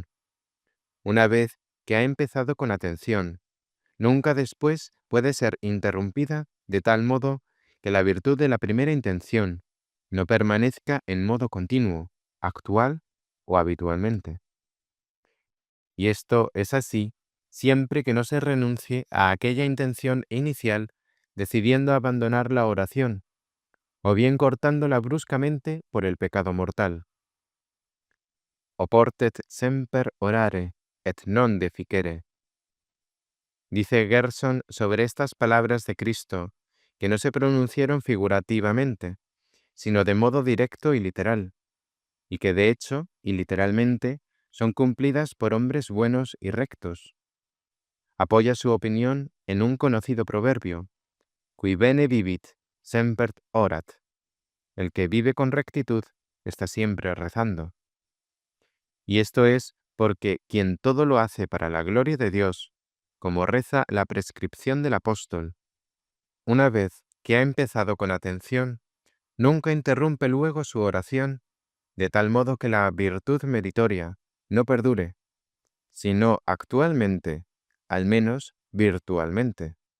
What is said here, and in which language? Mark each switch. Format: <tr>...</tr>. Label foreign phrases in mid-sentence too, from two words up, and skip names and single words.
<es>Una vez que ha empezado con atención, nunca después puede ser interrumpida de tal modo que la virtud de la primera intención no permanezca en modo continuo, actual o habitualmente. Y esto es así siempre que no se renuncie a aquella intención inicial decidiendo abandonar la oración, o bien cortándola bruscamente por el pecado mortal.</es> <la>Oportet semper orare, et non deficere.</la> <es>Dice Gerson sobre estas palabras de Cristo, que no se pronunciaron figurativamente, sino de modo directo y literal, y que de hecho, y literalmente, son cumplidas por hombres buenos y rectos. Apoya su opinión en un conocido proverbio,</es> <la>qui bene vivit, semper orat.</la> <es>El que vive con rectitud está siempre rezando. Y esto es porque quien todo lo hace para la gloria de Dios, como reza la prescripción del apóstol, una vez que ha empezado con atención, nunca interrumpe luego su oración, de tal modo que la virtud meritoria no perdure, sino actualmente, al menos virtualmente.</es>